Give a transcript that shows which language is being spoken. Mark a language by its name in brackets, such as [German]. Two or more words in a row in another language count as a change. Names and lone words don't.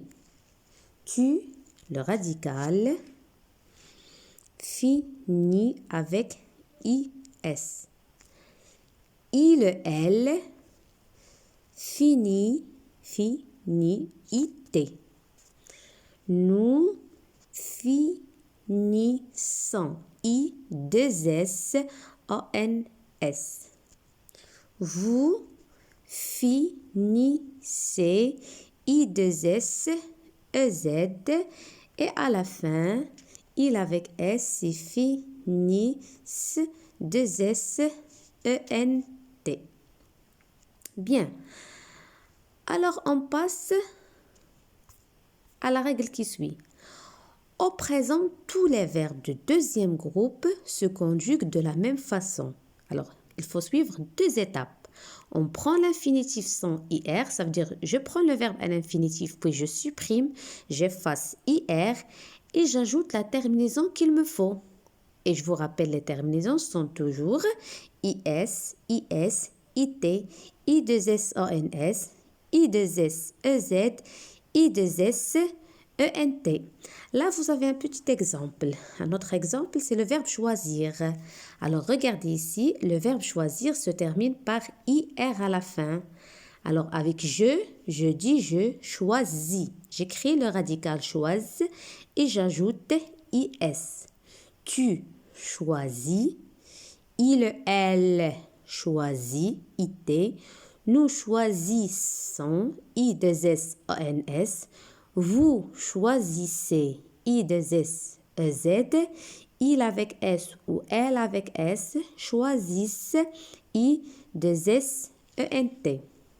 [French] Tu, le radical, fini avec IS. Il, elle, fini, IT. Nous finissons. I2S, ONS. Vous finissez. I2S, EZ. Et à la fin, il avec S, c'est finissent, 2S, ENT. Bien. Alors, on passe à la règle qui suit. Au présent, tous les verbes du deuxième groupe se conjuguent de la même façon. Alors, il faut suivre deux étapes. On prend l'infinitif sans IR, ça veut dire je prends le verbe à l'infinitif, puis je supprime, j'efface IR et j'ajoute la terminaison qu'il me faut. Et je vous rappelle, les terminaisons sont toujours IS, IT, I2S, ONS, I2S, EZ, I2S, ENT. Là, vous avez un petit exemple. Un autre exemple, c'est le verbe choisir. Alors, regardez ici, le verbe choisir se termine par IR à la fin. Alors, avec je dis je choisis. J'écris le radical choisis et j'ajoute IS. Tu choisis. Il, elle choisit. IT. Nous choisissons. I2S, ONS. Vous choisissez. I2S, EZ. Il avec S ou elle avec S choisissent. I2S, ENT.